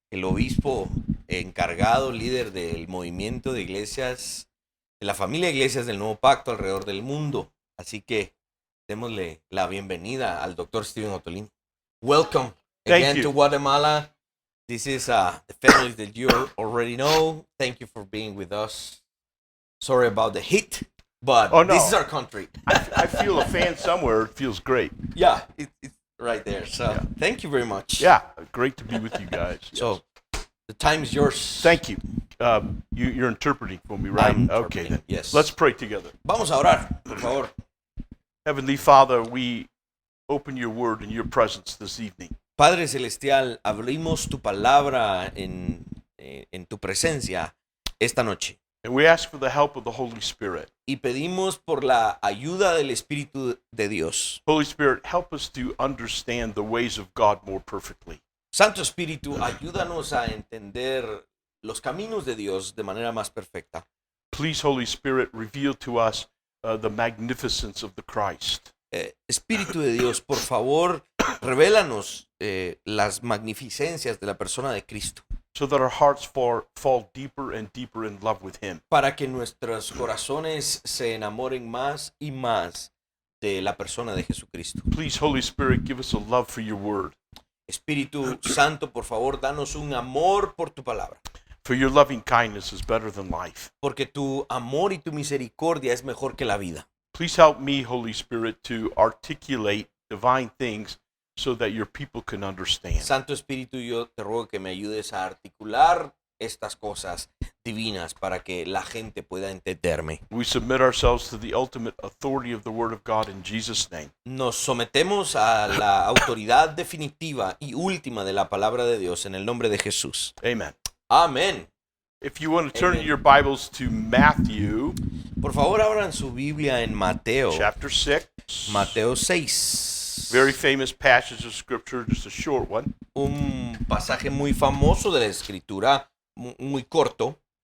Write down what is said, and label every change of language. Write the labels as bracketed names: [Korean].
[Spanish] el obispo encargado, líder del movimiento de iglesias, de la familia de iglesias del Nuevo Pacto alrededor del mundo. Así que démosle la bienvenida al Dr. [English] Steven Ottolin. Welcome again to Guatemala. This is the families that you already know. Thank you for being with us. Sorry about the heat, but this is our country. I feel a fan somewhere. It feels great. Yeah, it's right there. So thank you very much. Yeah, great to be with you guys. Yes. So the time's yours. Thank you. You're interpreting for me, right? Okay, then. Yes. Let's pray together. [Spanish] Vamos a orar, por favor. [English] Heavenly Father, we open your word in your presence this evening. [Spanish] Padre Celestial, abrimos tu palabra en tu presencia esta noche. [English] And we ask for the help of the Holy Spirit. [Spanish] Y pedimos por la ayuda del Espíritu de Dios. [English] Holy Spirit, help us to understand the ways of God more perfectly. [Spanish] Santo Espíritu, ayúdanos a entender los caminos de Dios de manera más perfecta. [English] Please, Holy Spirit, reveal to us the magnificence of the Christ. [Spanish] Espíritu de Dios, por favor, revélanos las magnificencias de la persona de Cristo. [English] So that our hearts fall deeper and deeper in love with Him. [Spanish] Para que nuestros corazones se enamoren más y más de la persona de Jesucristo. [English] Please, Holy Spirit, give us a love for your word. [Spanish] Espíritu Santo, por favor, danos un amor por tu palabra. [English] For your loving kindness is better than life. [Spanish] Porque tu amor y tu misericordia es mejor que la vida. [English] Please help me, Holy Spirit, to articulate divine things so that your people can understand. [Spanish] Santo Espíritu, yo te ruego que me ayudes a articular estas cosas divinas para que la gente pueda entenderme. [English] We submit ourselves to the ultimate authority of the Word of God in Jesus' name. [Spanish] Nos sometemos a la autoridad definitiva y última de la palabra de Dios en el nombre de Jesús. [English] Amen. [Spanish] Amén. [English] If you want to turn your Bibles to Matthew, [Spanish] por favor, abran su Biblia en Mateo. [English] Chapter 6. [Spanish] Mateo 6. [English] Very famous passage of scripture, just a short one. [Spanish] Un pasaje muy famoso de la Escritura, muy corto.